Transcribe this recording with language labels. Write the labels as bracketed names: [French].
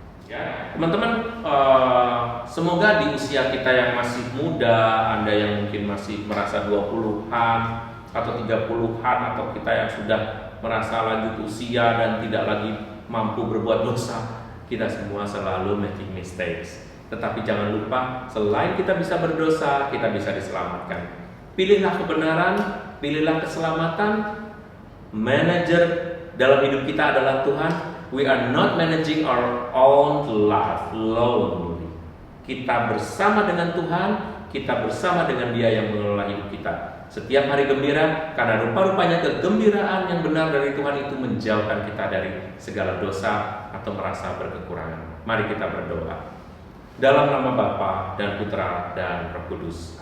[Indonesian] Ya, teman-teman, semoga di usia kita yang masih muda, Anda yang mungkin masih merasa 20-an atau 30-an, atau kita yang sudah merasa lanjut usia dan tidak lagi mampu berbuat dosa, kita semua selalu [English] making mistakes. [Indonesian] Tetapi jangan lupa, selain kita bisa berdosa, kita bisa diselamatkan. Pilihlah kebenaran, pilihlah keselamatan. Manajer dalam hidup kita adalah Tuhan. [English] We are not managing our own life lonely. [Indonesian] Kita bersama dengan Tuhan, kita bersama dengan Dia yang mengelola hidup kita. Setiap hari gembira, karena rupa-rupanya kegembiraan yang benar dari Tuhan itu menjauhkan kita dari segala dosa atau merasa berkekurangan. Mari kita berdoa. Dalam nama Bapa dan Putra dan Roh Kudus.